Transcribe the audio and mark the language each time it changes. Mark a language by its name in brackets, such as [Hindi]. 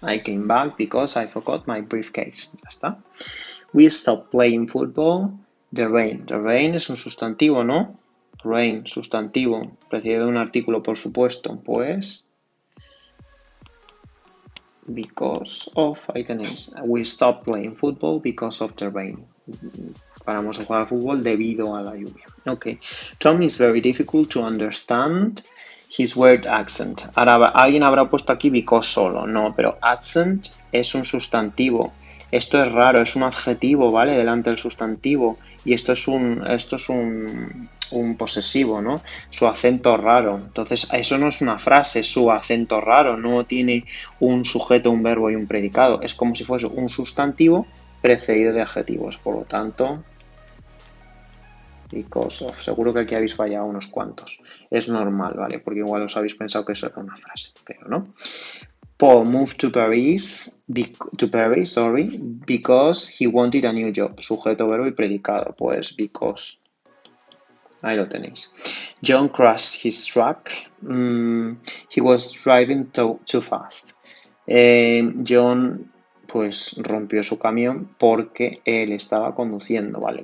[English] I came back because I forgot my briefcase. [Spanish] Ya está. [English] We stopped playing football. The rain. The rain [Spanish] es un sustantivo, ¿no? Rain, sustantivo. Precedido de un artículo, por supuesto. Pues because of, ahí tenéis. [English] We stopped playing football because of the rain. [Spanish] Paramos de jugar fútbol debido a la lluvia. [English] Ok. Tom is very difficult to understand his weird accent. [Spanish] Ahora, alguien habrá puesto aquí because solo. No, pero accent es un sustantivo. Esto es raro, es un adjetivo, ¿vale? Delante del sustantivo. Y esto es un posesivo, ¿no? Su acento raro. Entonces, eso no es una frase, su acento raro. No tiene un sujeto, un verbo y un predicado. Es como si fuese un sustantivo precedido de adjetivos. Por lo tanto, because of. Seguro que aquí habéis fallado unos cuantos. Es normal, ¿vale? Porque igual os habéis pensado que eso era una frase, pero no. [English] Paul moved to Paris, because he wanted a new job. [Spanish] Sujeto, verbo y predicado. [English] Pues because. [Spanish] Ahí lo tenéis. [English] John crashed his truck. He was driving too fast. [Spanish] John pues rompió su camión porque él estaba conduciendo, ¿vale?